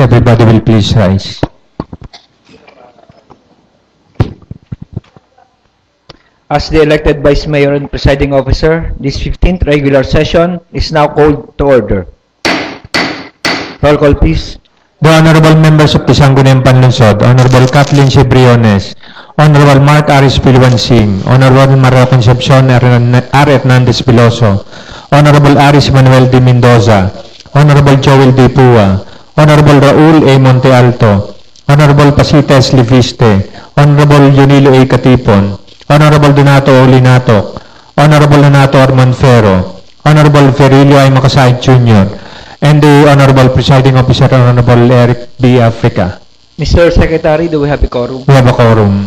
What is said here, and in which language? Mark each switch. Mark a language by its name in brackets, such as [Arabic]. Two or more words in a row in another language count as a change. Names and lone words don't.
[English] Everybody will please rise. As the elected Vice Mayor and Presiding Officer, this 15th regular session is now called to order. Roll call, please. The honorable members of the Sangguniang Panlunsod, Honorable Kathleen C. Briones, Honorable Mark Aris Pilwansing, Honorable Maria Concepcion R. Hernandez Veloso, Honorable Aris Manuel D. Mendoza, Honorable Joel D. Pua, Honorable Raul A. Monte Alto, Honorable Pasita S. Liviste, Honorable Yunilo A. Katipon, Honorable Donato O. Linatok, Honorable Donato Armand Ferro, Honorable Ferilio I. Makasait Jr., and the Honorable Presiding Officer, Honorable Eric B. Africa. Mr. Secretary, do we have a quorum? We have a quorum.